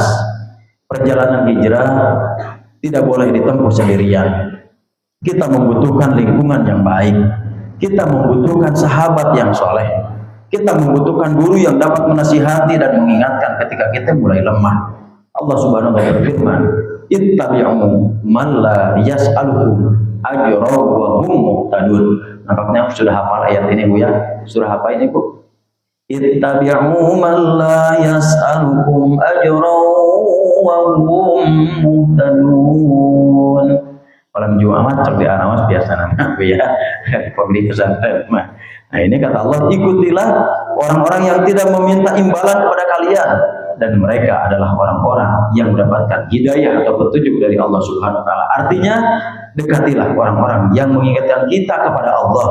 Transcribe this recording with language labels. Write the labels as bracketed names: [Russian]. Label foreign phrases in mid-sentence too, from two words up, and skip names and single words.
[Indonesian] Perjalanan hijrah tidak boleh ditempuh sendirian. Kita membutuhkan lingkungan yang baik, kita membutuhkan sahabat yang soleh, kita membutuhkan guru yang dapat menasihati dan mengingatkan ketika kita mulai lemah. [Arabic] الله سبحانه وتعالى [Indonesian] berfirman, [Arabic] اتبعوا من لا يسألكم أجرا وهم مهتدون. [Indonesian] Nampaknya aku sudah hafal ayat ini, Bu ya. Sudah hafal ini, Bu. [Arabic] اتبعوا من لا يسألكم أجرا وهم مهتدون. [Indonesian] Malam Jumat cek di Arawas biasa nama, Bu ya. Pembeli pesantren. Nah, ini kata Allah, ikutilah orang-orang yang tidak meminta imbalan kepada kalian, dan mereka adalah orang-orang yang mendapatkan hidayah atau petunjuk dari [Arabic] الله سبحانه وتعالى. [Indonesian] Artinya, dekatilah orang-orang yang mengingatkan kita kepada Allah.